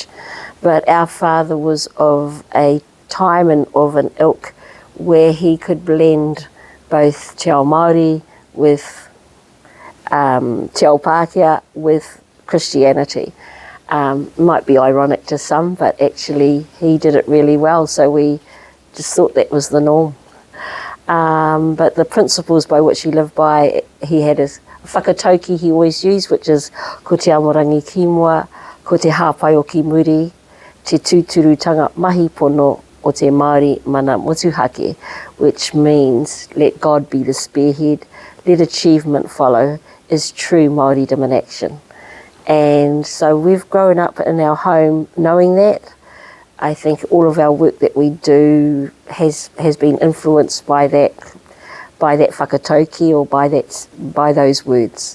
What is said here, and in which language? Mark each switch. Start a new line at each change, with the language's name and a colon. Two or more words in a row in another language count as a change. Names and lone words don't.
English: But our father was of a time and of an ilk where he could blend both
Māori: Te Ao Māori
English: with
Māori: Te Ao Pākehā
English: with Christianity. Might be ironic to some, but actually he did it really well, so we just thought that was the norm. But the principles by which he lived by, he had his whakatauki he always used, which is
Māori: ko te amorangi ki mua, ko te hāpai o ki muri, te tūturutanga mahi pono o te Māori mana motuhake,
English: which means let God be the spearhead, let achievement follow, is true Māoridom in action. And so we've grown up in our home knowing that. I think all of our work that we do has been influenced by that whakatauki or by those words.